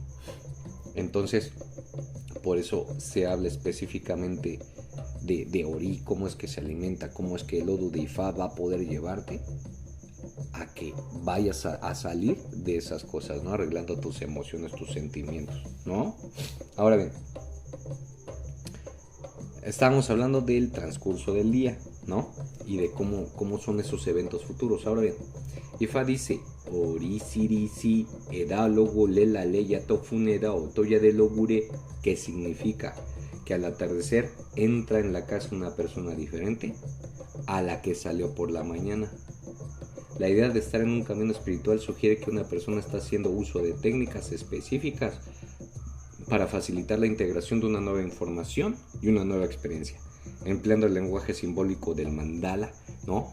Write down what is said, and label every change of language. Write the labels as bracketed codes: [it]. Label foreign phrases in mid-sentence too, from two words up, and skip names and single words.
[es] Entonces, por eso se habla específicamente de Ori, cómo es que se alimenta, cómo es que el Odu de Ifá va a poder llevarte a que vayas a salir de esas cosas, ¿no? Arreglando tus emociones, tus sentimientos, ¿no? Ahora bien, estábamos hablando del transcurso del día, ¿no? Y de cómo son esos eventos futuros. Ahora bien, Ifá dice, [yo] Ori sirisi eda logo lela leya tofuneda otoya de logure, [es] que significa que al atardecer entra en la casa una persona diferente a la que salió por la mañana. La idea de estar en un camino espiritual sugiere que una persona está haciendo uso de técnicas específicas para facilitar la integración de una nueva información y una nueva experiencia, empleando el lenguaje simbólico del mandala, ¿no?